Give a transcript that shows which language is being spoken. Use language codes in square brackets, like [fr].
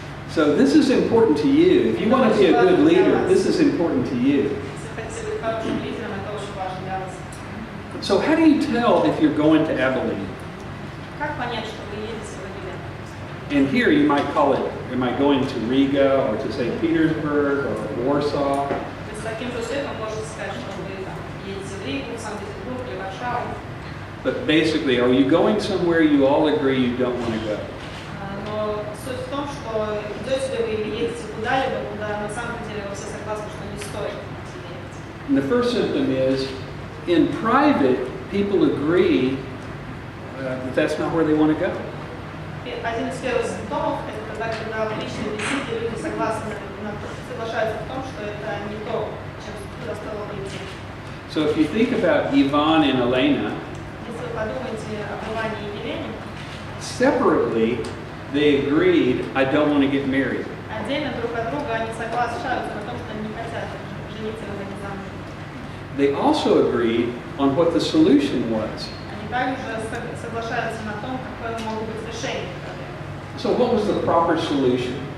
[en] So this is important to you. If you want to be a good leader, this is important to you. [ru] Если хотите быть хорошим лидером, это очень важно для вас. [en] So how do you tell if you're going to Abilene? [ru] Как понять, что вы едете в Авилен? [en] And here you might call it, am I going to Riga or to St. Petersburg or Warsaw? [ru] То есть с таким же успехом можете сказать, что вы там едете в Ригу, в Санкт-Петербург или Варшаву. [en] But basically, are you going somewhere you all agree you don't want to go? [ru] Но суть в том, что идете ли вы или едете куда-либо, куда на самом деле вы все согласны, что не стоит ехать. [en] And the first symptom is, in private, people agree that that's not where they want to go. [ru] И один из первых симптомов – это когда в личной беседе люди соглашаются в том, что это не то, чем куда стоило бы идти. [en] So if you think about Ivan and Elena, [ru] Если вы подумаете об Иване и Елене, [en] separately, they agreed, I don't want to get married. [ru] отдельно друг от друга они соглашаются на том, что они не хотят жениться и выходить замуж. [en] They also agreed on what the solution was. [ru] Они также соглашаются на том, какое может быть решение проблемы. [en] So what was the proper solution?